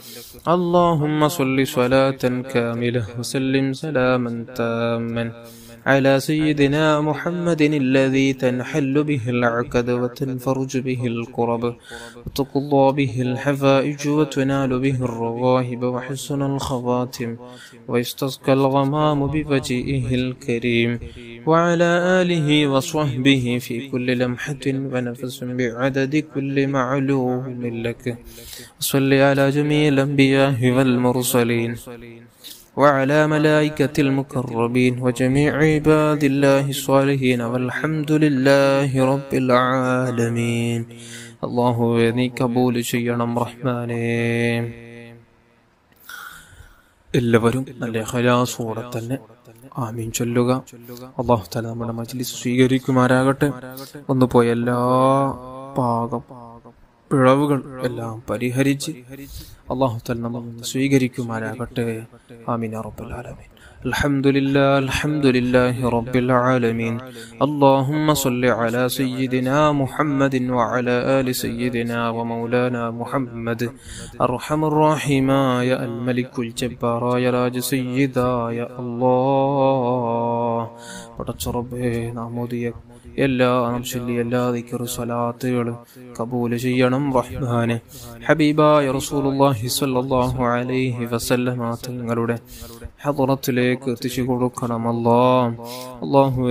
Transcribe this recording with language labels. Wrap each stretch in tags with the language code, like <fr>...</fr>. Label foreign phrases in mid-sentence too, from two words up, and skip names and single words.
<ar>اللهم صل صلاة كاملة وسلم سلاما تاما على سيدنا محمد الذي تنحل به العقد وتنفرج به الكرب وتقضى به الحوائج وتنال به الرغائب وحسن الخواتم ويستسقى الغمام بوجهه الكريم وعلى آله وصحبه في كل لمحة ونفس بعدد كل معلوم لك. صل على جميع الأنبياء والمرسلين وعلى ملائكة المقربين وجميع عباد الله الصالحين والحمد لله رب العالمين.</ar> <ml>الله നീ കബൂൽ ചെയ്യണം റഹ്മാനേ. എല്ലാവരും നല്ല ഖലാസോടെ തന്നെ ആമീൻ ചൊല്ലുക.</ml> <ar>الله تعالى</ar> <ml>നമ്മുടെ മജ്ലിസ് സ്വീകരിക്കുമാറാകട്ടെ. വന്നു പോയ എല്ലാ പിഴവുകൾ എല്ലാം പരിഹരിച്ച്</ml> <ar>الله تعالى</ar> <ml>നമ്മെ സ്വീകരിക്കുമാറാകട്ടെ.</ml> <ar>آمين يا رب العالمين. الحمد لله رب العالمين. اللهم صل على سيدنا محمد وعلى آل سيدنا ومولانا محمد أرحم الراحمين يا الملك الجبار يا راج سيدا يا الله.</ar> <ml>പടച്ച റബ്ബേ, നാമോദിയ എല്ലാ അംശലി എല്ലാ ദിക്ർ സ്വലാത്തുകൾ കബൂൽ ചെയ്യണം റഹ്മാനെ. ഹബീബായ</ml> <ar>رسول الله صلى الله عليه وسلم</ar> <ml>തങ്ങളുടെ ഹദറത്തിലേക്ക് എത്തിച്ചു കൊടുക്കണം അല്ലാഹുവേ.</ml>